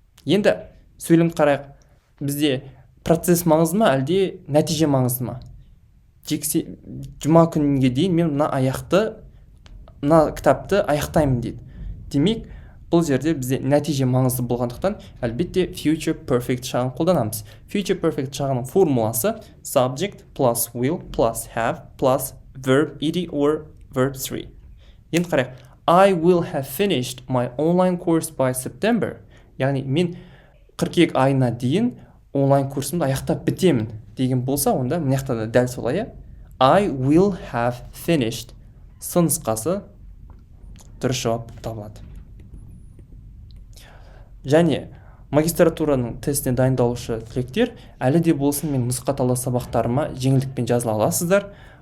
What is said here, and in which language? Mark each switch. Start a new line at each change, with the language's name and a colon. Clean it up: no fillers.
Kazakh: Енді, сөйлем қарайық. Бізде процесс маңызды ма, әлде нәтиже маңызды ма? Жұма күнге дейін мен мына кітапты аяқтаймын дейді. Демек, бұл жерде бізде нәтиже маңызды болғандықтан, әлбетте future perfect шағын қолданамыз.
English: Future perfect
Kazakh: шағының формуласы
English: subject plus will plus have plus verb ed or verb 3.
Kazakh: Енді қарайық.
English: I will have finished my online course by September.
Kazakh: Яғни мен қыркүйек айына дейін онлайн курсымды аяқтап бітемін деген болса, онда мынаяқта да дәл солай.
English: I will have finished.
Kazakh: Сын нұсқасы дұрыс жауап табылады. Және магистратураның тестіне дайындалушы түлектер, әлі де болсын мен нұсқа талдау сабақтарыма жеңілдікпен жазыла аласыздар.